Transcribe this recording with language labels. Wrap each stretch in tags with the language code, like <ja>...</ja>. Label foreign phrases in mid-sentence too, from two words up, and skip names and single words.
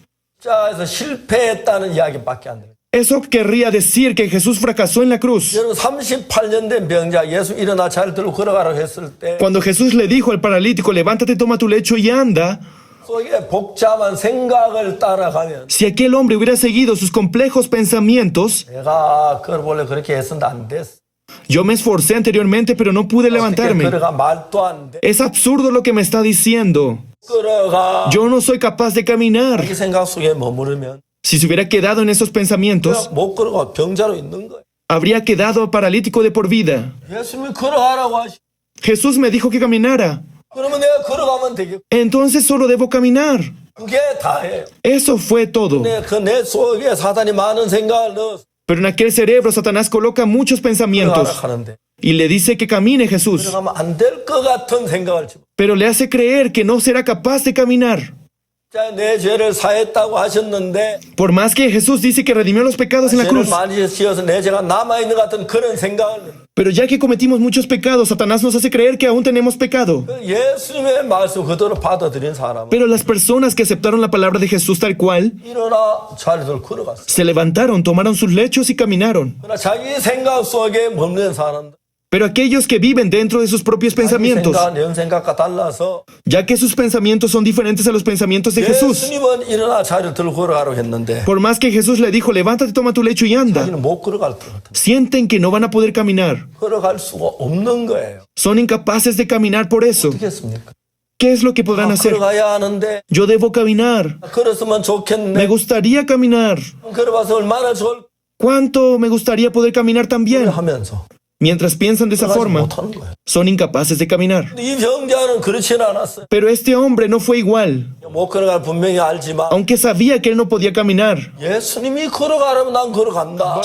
<ko>십자가에서 실패했다는 이야기밖에 안 돼요.</ko> <es>eso querría decir que Jesús fracasó en la cruz.</es> <ko>여러분 38년 된 병자 예수 일어나 잘 들고 걸어가라고 했을 때</ko> <es>Cuando Jesús le dijo al paralítico, levántate, toma tu lecho y anda,</es> <ko>속에 복잡한 생각을 따라가면</ko> <es>si aquel hombre hubiera seguido sus complejos pensamientos,</es> <ko>내가 그걸 원래 그렇게 했었는데 안 됐어.</ko> <es>yo me esforcé anteriormente pero no pude</es> <ko>어떻게</ko> <es>levantarme.</es> <ko>걸어가 말도 안 돼.</ko> <es>Es absurdo lo que me está diciendo.</es> <ko>끌어가</ko> <es>Yo no soy capaz de caminar.</es> <ko>이 생각 속에 머무르면</ko> <es>Si se hubiera quedado en esos pensamientos,</es> <ko>그냥 못 걸어가 병자로 있는 거예요.</ko> <es>habría quedado paralítico de por vida.</es> <ko>예수님이 걸어가라고 하시.</ko> <es>Jesús me dijo que caminara.</es> <ko>그러면 내가 걸어가면 되겠고</ko> <es>Entonces solo debo caminar.</es> <ko>그게 다예요.</ko> <es>Eso fue todo.</es> <ko>근데 그 내 속에 사단이 많은 생각을 넣어서</ko> <es>Pero en aquel cerebro Satanás coloca muchos</es> <ko>걸어가라</ko> <es>pensamientos</es> <ko>하는데</ko> <es>y le dice que camine Jesús,</es> <ko>걸어가면 안 될 것 같은 생각을 집어.</ko> <es>pero le hace creer que no será capaz de caminar.</es> <ko>자, 내 죄를 사했다고 하셨는데</ko> <es>Por más que Jesús dice que redimió los pecados en la</es> <ko>죄를</ko> <es>cruz,</es> <ko>많이 지어서 내 죄가 남아있는 것 같은 그런 생각을 넣어요.</ko> <es>pero ya que cometimos muchos pecados, Satanás nos hace creer que aún tenemos pecado.</es> <ko>그 예수님의 말씀 그대로 받아들인 사람은</ko> <es>Pero las personas que aceptaron la palabra de Jesús tal cual,</es> <ko>일어나 자리들 걸어갔어요.</ko> <es>se levantaron, tomaron sus lechos y caminaron.</es> <ko>그러나 자기 생각 속에 머무는 사람들</ko> <es>Pero aquellos que viven dentro de sus propios</es> <ko>자기</ko> <es>pensamientos,</es> <ko>생각, 내 생각과 달라서</ko> <es>ya que sus pensamientos son diferentes a los pensamientos de Jesús,</es> <ko>예수님은 일어나 자리를 들고 걸어가라고 했는데</ko> <es>por más que Jesús le dijo, levántate, toma tu lecho y anda,</es> <ko>자기는 못 걸어갈 것 같아요.</ko> <es>sienten que no van a poder caminar.</es> <ko>걸어갈 수가 없는 거예요.</ko> <es>Son incapaces de caminar por eso.</es> <ko>어떻게 했습니까?</ko> <es>¿Qué es lo que podrán hacer?</es> <ko>걸어가야 하는데</ko> <es>Yo debo caminar.</es> <ko>걸었으면</ko> <es>Me</es> <ko>좋겠네.</ko> <es>gustaría caminar.</es> <ko>걸어봐서 얼마나 좋을</ko> <es>¿Cuánto me gustaría poder caminar también?</es> <ko>하면서</ko> <es>Mientras piensan de esa</es> <ko>걸어가지</ko> <es>forma,</es> <ko>못하는 거예요.</ko> <es>son incapaces de caminar.</es> <ko>근데 이 병자는 그렇지는 않았어요.</ko> <es>Pero este hombre no fue igual.</es> <ko>못 걸어갈 분명히 알지만</ko> <es>Aunque sabía que él no podía caminar.</es> <ko>예수님이 걸어가라면 난 걸어간다.</ko>